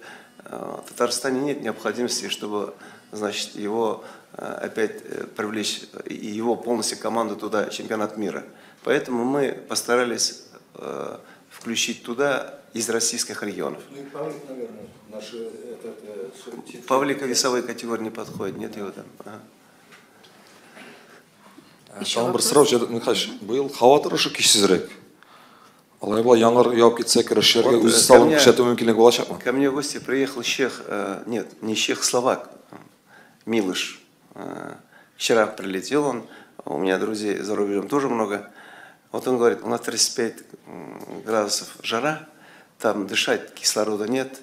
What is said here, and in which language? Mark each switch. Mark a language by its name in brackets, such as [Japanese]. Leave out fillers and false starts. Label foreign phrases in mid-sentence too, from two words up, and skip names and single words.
[Russian] В Татарстане нет необходимости, чтобы, значит, его опять привлечь, и его полностью команду туда, чемпионат мира. Поэтому мы постарались включить туда из российских регионов. Павлика весовой категории не подходит, нет его там. [Tatar] Тағы бір сұрау, Жодат Михайлович, биыл һава торышы көчсезрәк. Алай була яңгыр яуып китсә, көрәшчеләргә үз салым күрсәтү мөмкинлеге булачакмы? [Russian] Ко мне в гости приехал чех, нет, не чех, словак, Милыш. Вчера прилетел он, у меня друзей за рубежом тоже много. Вот он говорит, у нас 35 градусов жара, там дышать кислорода нет.